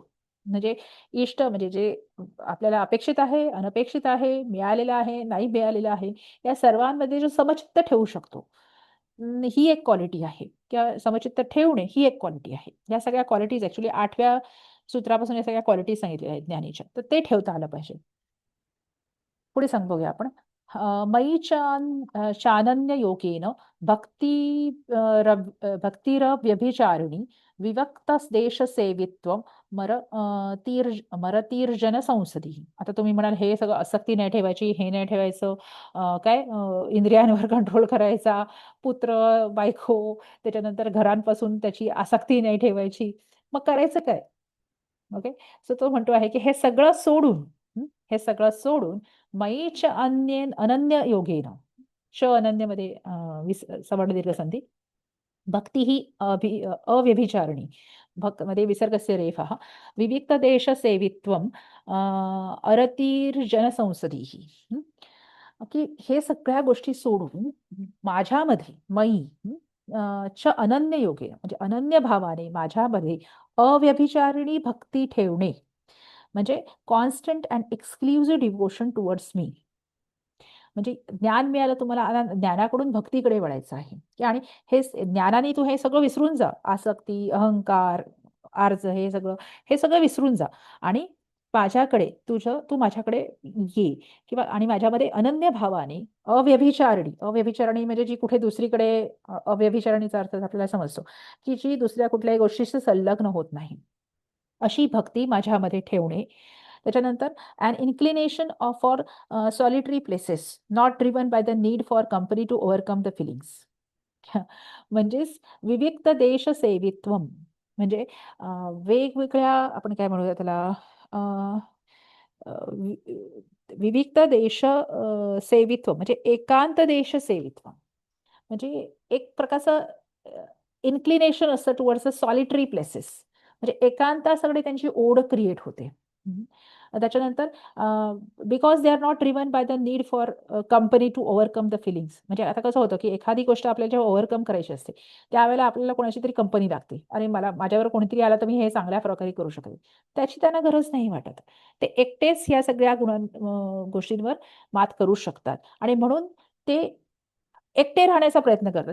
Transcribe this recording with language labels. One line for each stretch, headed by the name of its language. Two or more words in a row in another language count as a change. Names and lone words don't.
Marathi: म्हणजे इष्ट म्हणजे जे आपल्याला अपेक्षित आहे, अनपेक्षित आहे, मिळालेलं आहे, नाही मिळालेलं आहे, या सर्वांमध्ये जो समचित्त ठेवू शकतो. ही एक क्वालिटी आहे किंवा समचित्त ठेवणे ही एक क्वालिटी आहे. या सगळ्या क्वालिटीज ॲक्चुअली 8व्या सूत्रापासून या सगळ्या क्वालिटीज सांगितलेल्या आहेत ज्ञानीच्या. तर ते ठेवता आलं पाहिजे. पुढे बघूया आपण.
Sanskrit: मयि चानन्ययोगेन भक्ती भक्तिरव्यभिचारिणी विवक्तदेशसेवित्वं मरतीर्जन संसदी.
Marathi: आता तुम्ही म्हणाल हे सगळं आसक्ती नाही ठेवायची, हे नाही ठेवायचं, इंद्रियांवर कंट्रोल करायचा, पुत्र, बायको, त्याच्यानंतर घरांपासून त्याची आसक्ती नाही ठेवायची. मग करायचं काय? ओके. सो तो म्हणतो आहे, की हे सगळं सोडून हे सगळं सोडून
Sanskrit: मयीच अनन्य योगेन.
Marathi: अनन्यमध्ये सवर्ण दीर्घ संधी. भक्ती ही अव्यभिचारिणी. मध्ये विसर्गस्य रेफः.
Sanskrit: विविक्तदेशसेवित्वं अरतिर्जनसंसदीः.
Marathi: की हे सगळ्या गोष्टी सोडून माझ्यामध्ये
Sanskrit: मयी च अनन्य योगे
Marathi: म्हणजे अनन्य भावाने माझ्यामध्ये अव्यभिचारिणी भक्ती ठेवणे म्हणजे
English: constant and exclusive devotion towards me.
Marathi: म्हणजे ज्ञान मिळालं तुम्हाला, आता ज्ञानाकडून भक्तीकडे वळायचं आहे की आणि ज्ञानाने तू हे सगळं विसरून जा, आसक्ती, अहंकार, आर्ज, हे सगळं विसरून जा आणि तू माझ्याकडे ये किंवा आणि माझ्यामध्ये अनन्य भावाने अव्यभिचारिणी म्हणजे जी कुठे दुसरीकडे अव्यभिचारिणीचा अर्थ आपल्याला समजतो की जी दुसऱ्या कुठल्याही गोष्टीशी संलग्न होत नाही, अशी भक्ती माझ्यामध्ये ठेवणे.
English: त्याच्यानंतर an inclination for solitary places not driven by the need for company to overcome the feelings.
Marathi: म्हणजेच
Sanskrit: विविक्त देश सेवित्वम
Marathi: म्हणजे वेगवेगळ्या आपण काय म्हणूया त्याला, अ, अ, वि-
Sanskrit: विविक्त देश सेवित्व
Marathi: म्हणजे
Sanskrit: एकांत देश सेवित्व
Marathi: म्हणजे एक प्रकारचं इन्क्लिनेशन असतं
English: towards a solitary places,
Marathi: म्हणजे एकांताकडे त्यांची ओढ क्रिएट होते.
English: हम्म. त्याच्यानंतर because they are not driven by the need for company to overcome the feelings.
Marathi: म्हणजे आता कसं होतं की एखादी गोष्ट आपल्याला जेव्हा ओव्हरकम करायची असते त्यावेळेला आपल्याला कोणाची तरी कंपनी लागते, आणि माझ्यावर कोणीतरी आला तर मी हे चांगल्या प्रकारे करू शकेल, त्याची त्यांना गरज नाही वाटत. ते एकटेच या सगळ्या गोष्टींवर मात करू शकतात आणि म्हणून ते एकटे राहण्याचा प्रयत्न करतात.